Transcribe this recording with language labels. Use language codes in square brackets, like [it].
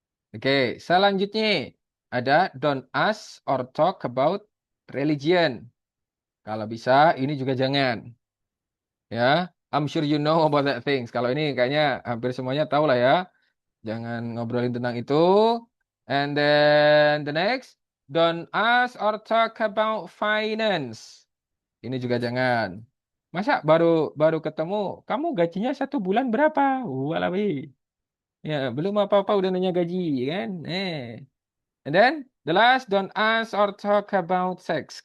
[id] Oke, selanjutnya ada [en] don't ask or talk about religion. [id] Kalau bisa, ini juga jangan. [en] Ya, I'm sure you know about that things. [id] Kalau ini kayaknya hampir semuanya tahu lah ya. Jangan ngobrolin tentang itu. [en] And then the next, don't ask or talk about finance. [id] Ini juga jangan. Masa baru baru ketemu, kamu gajinya 1 bulan berapa? Walabi. Ya, belum apa-apa udah nanya gaji, kan? [en] And then the last, don't ask or talk about sex.